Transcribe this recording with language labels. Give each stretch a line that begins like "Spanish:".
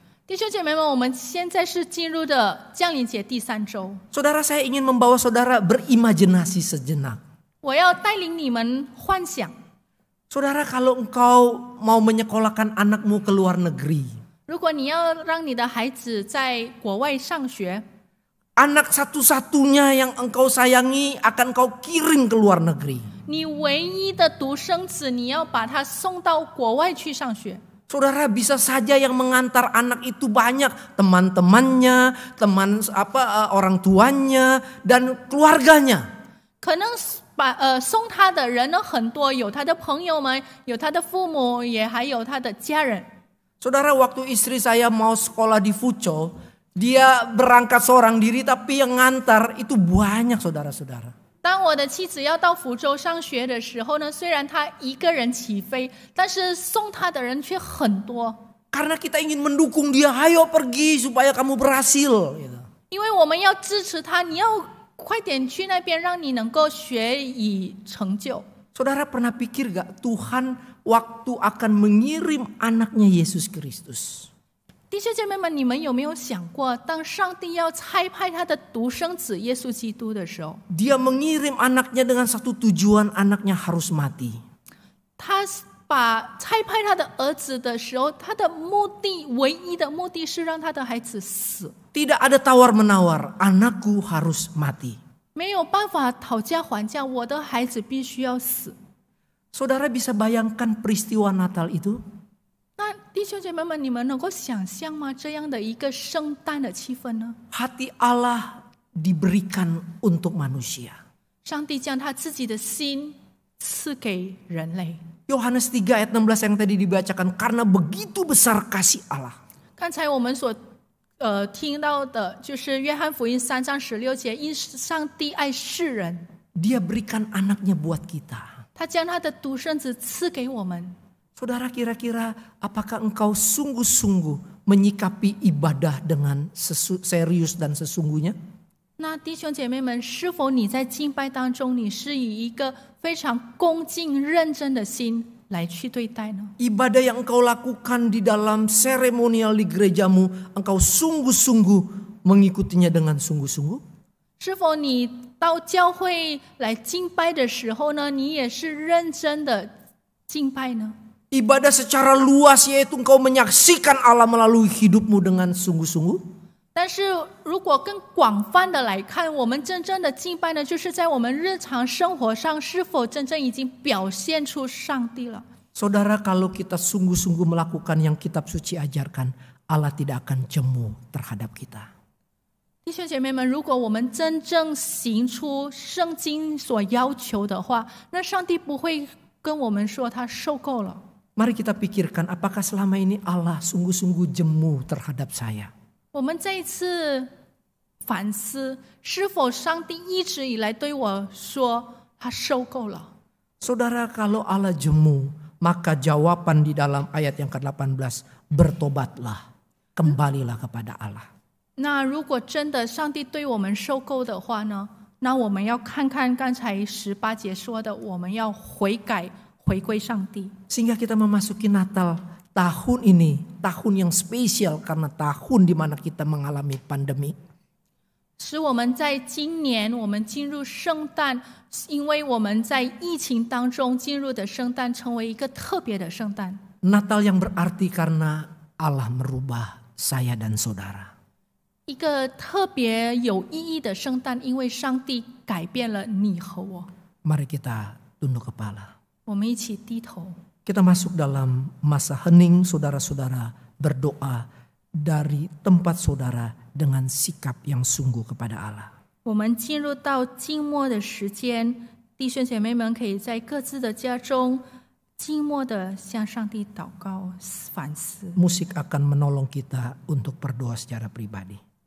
Chinese: 弟兄姐妹们，我们现在是进入的降临节第3周。
Indonesian: Saudara, saya ingin membawa saudara berimajinasi sejenak.
Chinese: 我要带领你们幻想，
Indonesian: Saudara, kalau engkau mau menyekolahkan anakmu ke luar negeri,
Chinese: 如果你要让你的孩子在国外上学，
Indonesian: anak satu-satunya yang engkau sayangi akan kau kirim ke luar negeri.
Chinese: 你唯一的独生子，你要把他送到国外去上学。
Indonesian: Saudara, bisa saja yang mengantar anak itu banyak, teman-temannya, orang tuanya dan keluarganya.
Chinese: 可能送他的人呢很多，有他的朋友们，有他的父母，也还有他的家人。
Indonesian: Saudara, waktu istri saya mau sekolah di Fuco, dia berangkat seorang diri tapi yang ngantar itu banyak, saudara-saudara.
Chinese: 当我的妻子要到福州上学的时候呢，虽然她一个人起飞，但是送她的人却很多。
Indonesian: Karena kita ingin mendukung dia, ayo pergi supaya kamu berhasil. Gitu.
Chinese: 因为我们要支持她，你要快点去那边，让你能够学以成就。
Indonesian: Saudara pernah pikir gak Tuhan waktu akan mengirim anaknya Yesus Kristus?
Chinese: 弟兄姐妹们，你们有没有想过，当上帝要差派他的独生子耶稣基督的时候，
Indonesian: Dia mengirim anaknya dengan satu tujuan, anaknya harus mati.
Chinese: 他把差派他的儿子的时候，他的目的唯一的目的是让他的孩子死，
Indonesian: Tidak ada tawar-menawar, anakku harus mati.
Chinese: 没有办法讨价还价，我的孩子必须要死。
Indonesian: Saudara bisa bayangkan peristiwa Natal itu?
Chinese: 那弟兄姐妹们，你们能够想象吗？这样的一个圣诞的气氛呢？
Indonesian: Hati Allah diberikan untuk manusia.
Chinese: 上帝将他自己的心赐给人类。
Indonesian: Yohanes 3 ayat 16 yang tadi dibacakan, karena begitu besar kasih Allah.
Chinese: 刚才我们所听到的就是约翰福音3章16节，因上帝爱世人，
Indonesian: Dia berikan anaknya buat kita.
Chinese: 他将他的独生子赐给我们。
Indonesian: Saudara, kira-kira apakah engkau sungguh-sungguh menyikapi ibadah dengan serius dan sesungguhnya?
Chinese: 那弟兄姐妹们，是否你在敬拜当中，你是以一个非常恭敬、认真的心来去对待呢？
Indonesian: Ibadah yang engkau lakukan di dalam seremonial di gerejamu, engkau sungguh-sungguh mengikutinya dengan sungguh-sungguh?
Chinese: 是否你到教会来敬拜的时候呢，你也是认真的敬拜呢？
Indonesian: Ibadah secara luas yaitu engkau menyaksikan Allah melalui hidupmu dengan sungguh-sungguh?
Chinese: 但是如果更广泛的来看，我们真正的敬拜呢，就是在我们日常生活上是否真正已经表现出上帝了。
Indonesian: Saudara, kalau kita sungguh-sungguh melakukan yang kitab suci ajarkan, Allah tidak akan jemu terhadap kita.
Chinese: 弟兄姐妹们，如果我们真正行出圣经所要求的话，那上帝不会跟我们说他受够了。
Indonesian: Mari kita pikirkan, apakah selama ini Allah sungguh-sungguh jemu terhadap saya?
Chinese: 我们这一次反思，是否上帝一直以来对我说他受够了？
Indonesian: Saudara, kalau Allah jemu, maka jawaban di dalam ayat yang ke-18, bertobatlah, kembalilah kepada Allah.
Chinese: 那如果真的上帝对我们受够的话呢？那我们要看看刚才18节说的，我们要悔改，回归上帝。
Indonesian: Sehingga kita memasuki Natal tahun ini, tahun yang spesial karena tahun di mana kita mengalami pandemi.
Chinese: 使我们在今年我们进入圣诞，因为我们在疫情当中进入的圣诞成为一个特别的圣诞。
Indonesian: Natal yang berarti karena Allah merubah saya dan saudara.
Chinese: 一个特别有意义的圣诞，因为上帝改变了你和我。
Indonesian: Mari kita tunduk kepala.
Chinese: 我们一起低头。
Indonesian: Kita masuk dalam masa hening, saudara-saudara, berdoa dari tempat saudara dengan sikap yang sungguh kepada Allah.
Chinese: 我们进入到静默的时间，弟兄姐妹们可以在各自的家中静默的向上帝祷告反思。
Indonesian: Musik akan menolong kita untuk berdoa secara pribadi.